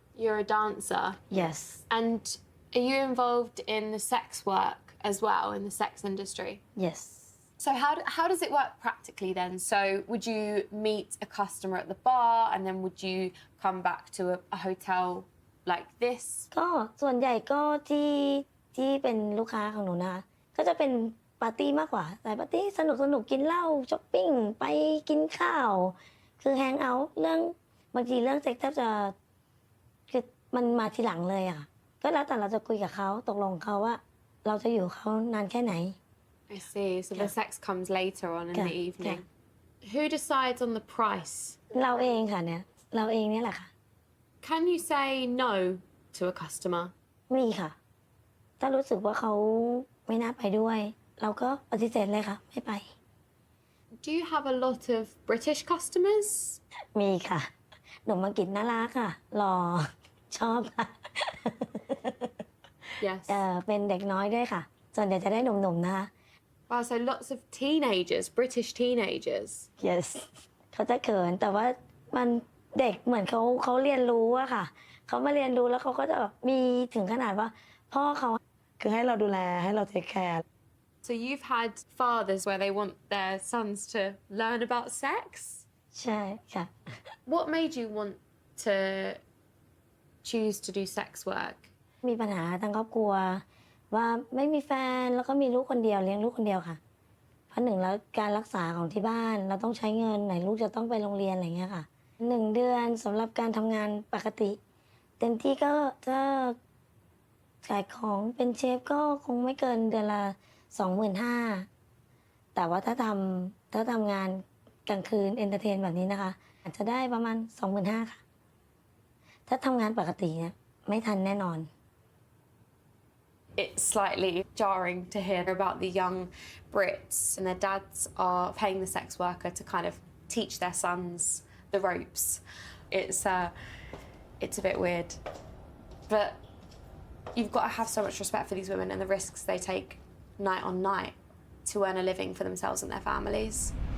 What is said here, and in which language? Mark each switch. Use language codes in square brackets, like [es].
[en] You're a dancer? Yes. And are you involved in the sex work as well, in the sex industry? Yes. So how does it work practically then? So would you meet a customer at the bar and then would you come back to a hotel like this? [th] ก็ส่วนใหญ่ก็ที่เป็นลูกค้าของหนูนะคะก็จะเป็นปาร์ตี้มากกว่าแต่ปาร์ตี้สนุกกินเหล้าช้อปปิ้งไปกินข้าวคือแฮงเอาท์เรื่องบางทีเรื่องเซ็กแทบจะคือมันมาทีหลังเลยอะก็แล้วแต่เราจะคุยกับเขาตกลงเขาว่าเราจะอยู่เขานานแค่ไหน [en] I see. So the sex comes later on in the evening. Who decides on the price? [th] เราเองค่ะเนี่ยเราเองเนี่ยแหละค่ะ [en] Can you say no to a customer? [th] มีค่ะ ถ้ารู้สึกว่าเขาไม่น่าไปด้วย เราก็ปฏิเสธเลยค่ะ ไม่ไป [en] Do you have a lot of British customers? [th] มีค่ะหนุ่มอังกฤษน่ารักค่ะหล่อชอบค่ะ [en] Yes. [th] เป็นเด็กน้อยด้วยค่ะ ส่วนใหญ่จะได้หนุ่มๆนะคะ [en] Wow, so lots of teenagers, British teenagers. Yes [th] เขาจะเขินแต่ว่ามันเด็กเหมือนเขาเรียนรู้อะค่ะเขามาเรียนรู้แล้วเขาก็จะแบบมีถึงขนาดว่าพ่อเขาคือให้เราดูแลให้เราเทคแคร์ [en] So you've had fathers where they want their sons to learn about sex? [th] ใช่ค่ะ [en] What made you want to choose to do sex work? [th] มีปัญหาทางครอบครัวว่าไม่มีแฟนแล้วก็มีลูกคนเดียวเลี้ยงลูกคนเดียวค่ะเพราะหนึ่งแล้วการรักษาของที่บ้านเราต้องใช้เงินไหนลูกจะต้องไปโรงเรียนอะไรเงี้ยค่ะ1 เดือนสำหรับการทำงานปกติเต็มที่ก็ถ้า ขายของเป็นเชฟก็คงไม่เกินเดือนละ 25,000 แต่ว่าถ้าทำงานกลางคืนเอนเตอร์เทนแบบนี้นะคะอาจจะได้ประมาณ 25,000 ค่ะถ้าทำงานปกติเนี่ยไม่ทันแน่นอน [en] It's slightly jarring to hear about the young Brits and their dads are paying the sex worker to kind of teach their sons the ropes. It's a bit weird, but you've got to have so much respect for these women and the risks they take night on night to earn a living for themselves and their families.